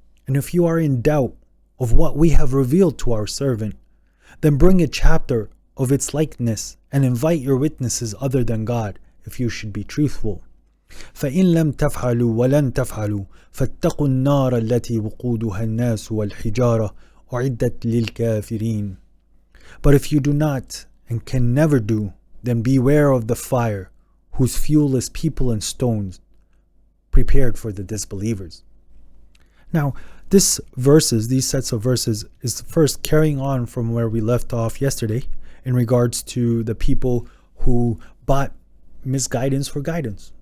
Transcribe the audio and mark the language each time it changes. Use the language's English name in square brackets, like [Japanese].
[English] And if you are in doubt of what we have revealed to our servant, then bring a chapter of its likeness and invite your witnesses other than God if you should be truthful. [Arabic] فإن لم تفعلوا ولن تفعلوا فاتقوا النار التي وقودها الناس والحجارة أعدت للكافرين. [English] But if you do not and can never do, then beware of the fire whose fuel is people and stones, prepared for the disbelievers. Now, these sets of verses, is first carrying on from where we left off yesterday in regards to the people who bought misguidance for guidance.